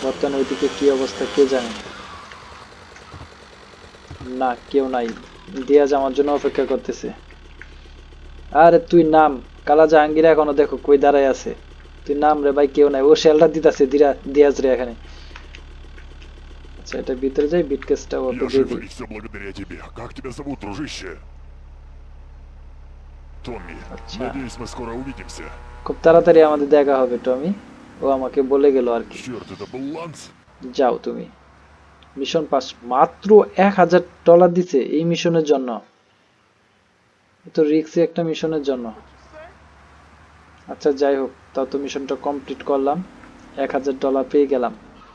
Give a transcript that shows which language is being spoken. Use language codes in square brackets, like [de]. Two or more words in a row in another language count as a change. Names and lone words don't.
[bn] বর্তমানে ওইদিকে কি অবস্থা কে জানে। না, কেউ নাই। দিয়াজ আমার জন্য অপেক্ষা করতেছে। আরে তুই নাম, কালা জাহাঙ্গীর এখনো দেখো কই দাঁড়ায় আছে। তুই নাম রে ভাই, কেউ নাই। ও শেলটা দিতেছে দিয়াজ রে এখানে। আচ্ছা, এটা ভিতরে যাই, বিটকেসটা ওকে [ru] Я [bn] দিয়ে [ru] жив, [bn] দিই। [ru] и все благодаря тебе. Как тебя зовут, дружище? Томми. [bn] আচ্ছা, [ru] Надеюсь, мы скоро увидимся. [bn] খুব তাড়াতাড়ি আমাদের দেখা হবে টমি। ও আমাকে বলে গেল আর কি। [ru] Черт, это был Ланс? [bn] যাও তুমি। [en] mission pass. [bn] মাত্র $1000 দিছে এই মিশনের জন্য। এত রিস্কি একটা মিশনের জন্য। আচ্ছা যাই হোক, তাও তো মিশনটা কমপ্লিট করলাম, $1000 পেয়ে গেলাম।